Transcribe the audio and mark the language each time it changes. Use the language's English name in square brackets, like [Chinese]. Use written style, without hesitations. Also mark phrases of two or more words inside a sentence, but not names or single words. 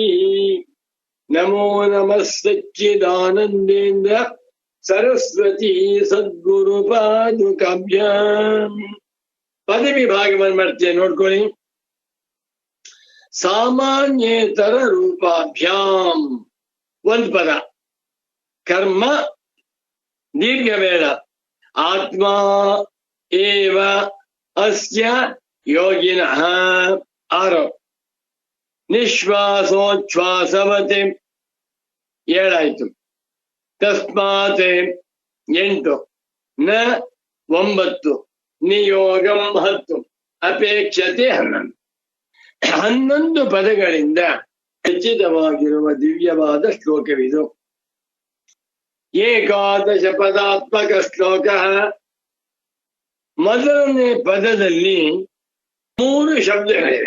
[Sanskrit] ನಮೋ ನಮಃ ಸಚ್ಚಿದಾನಂದೇಂದ್ರ ಸರಸ್ವತಿ ಸದ್ಗುರು ಪಾದುಕಾಭ್ಯಾಂ. [Kannada] ಪದವಿ ಭಾಗವನ್ನು ಮಾಡ್ತೇನೆ ನೋಡ್ಕೊಳ್ಳಿ. [Sanskrit] ಸಾಮಾನ್ಯೇತರ ರೂಪಾಭ್ಯಾಂ [Kannada] ಒಂದು ಪದ, ಕರ್ಮ ದೀರ್ಘ ಬೇಡ. [Sanskrit] ಆತ್ಮ ಏವ ಅಸ್ಯ ಯೋಗಿನಃ 6, ನಿಶ್ವಾಸೋಚ್ಛ್ವಾಸವತೆ 7 ತಸ್ಮಾತ್ 8, ನ 9, ನಿಯೋಗಂ 10, ಅಪೇಕ್ಷತೆ 11. [Kannada] 11 ಪದಗಳಿಂದ ರಚಿತವಾಗಿರುವ ದಿವ್ಯವಾದ ಶ್ಲೋಕವಿದು. 11 ಪದಾತ್ಮಕ ಶ್ಲೋಕ. ಮೊದಲನೇ ಪದದಲ್ಲಿ 3 ಶಬ್ದಗಳಿವೆ.